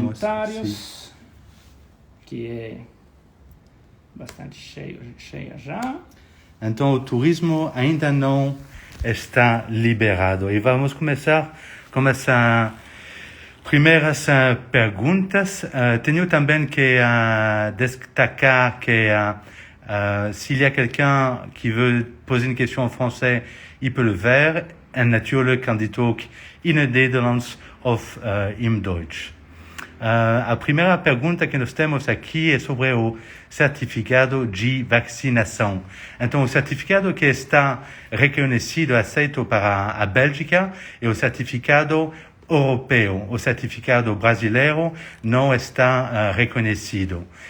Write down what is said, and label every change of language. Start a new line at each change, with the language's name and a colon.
Portuguese: comentários, que é bastante cheia já. Então, o turismo ainda não está liberado. E vamos começar com as primeiras perguntas. Tenho também que destacar que
French: s'il y a quelqu'un qui veut poser une question en français, il peut le faire.
Dutch: en natuurlijk kan dit ook in het Nederlands of in Duits.
Portuguese: A primeira pergunta que nós temos aqui é sobre o certificado de vacinação. Então, o certificado que está reconhecido, aceito para a Bélgica, é o certificado europeu. O certificado brasileiro não está reconhecido.